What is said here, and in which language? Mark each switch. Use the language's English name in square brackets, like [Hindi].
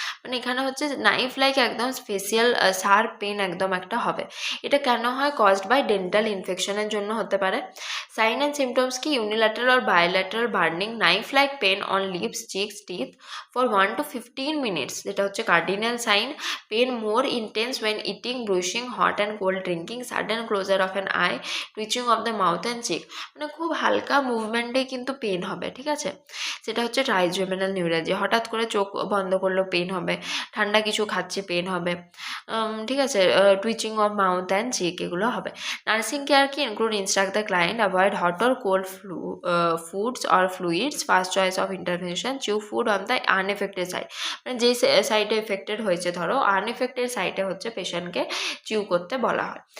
[Bangla] মানে এখানে হচ্ছে নাইফ লাইক একদম ফেসিয়াল শার্প পেন একদম একটা হবে। এটা কেন হয়, [English] caused by dental ইনফেকশনের [Bangla] জন্য হতে পারে। [English] sign and symptoms কি, unilateral or bilateral burning knife like pain on lips, cheeks, teeth for 1 to 15 minutes, [Bangla] যেটা হচ্ছে [English] Cardinal sign. Pain more intense when eating, brushing, hot and cold drinking, sudden closure of an eye, twitching of the mouth and cheek, [Bangla] মানে খুব হালকা মুভমেন্টে কিন্তু pen হবে। ঠিক আছে। সেটা হচ্ছে ট্রাইজেমিনাল নিউরালজিয়া। হঠাৎ করে চোখ বন্ধ করলেও পেন হবে, ঠান্ডা কিছু খাচ্ছে পেন হবে। ঠিক আছে। [English] Twitching of mouth and cheek এগুলো হবে। Nursing care কি include instruct the client avoid hot or cold foods or fluids, first choice of intervention chew food on the unaffected side, [Bangla] মানে যেই সাইডে এফেক্টেড হয়েছে, ধরো আনএফেক্টেড সাইডে হচ্ছে পেশেন্টকে চিউ করতে বলা হয়।